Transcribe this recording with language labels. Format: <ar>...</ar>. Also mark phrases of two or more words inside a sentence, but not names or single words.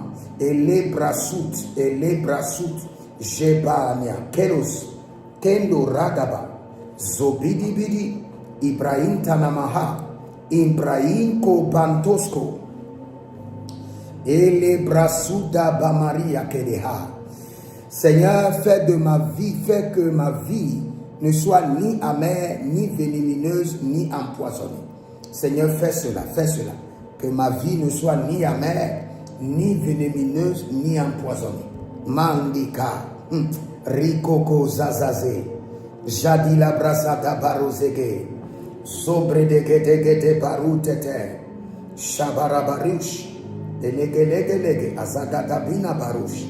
<fr>Elebrasut. Elebrasut. Jebania. Keros. Kendo Ragaba. Zobidibidi. Ibrahim Tanamaha. Ibrahim Kobantosko. Elebrasuda Bamaria Kedeha. Seigneur, fais que ma vie ne soit ni amère, ni vénémineuse, ni empoisonnée. Seigneur, fais cela. Que ma vie ne soit ni amère, ni vénémineuse, ni empoisonnée. Mandika, Rikoko Zazaze, Jadila Brasata Barozege, Sobre de Gete Barutete, Shabarabarush, Elegelege, Azagatabina Barush.</fr>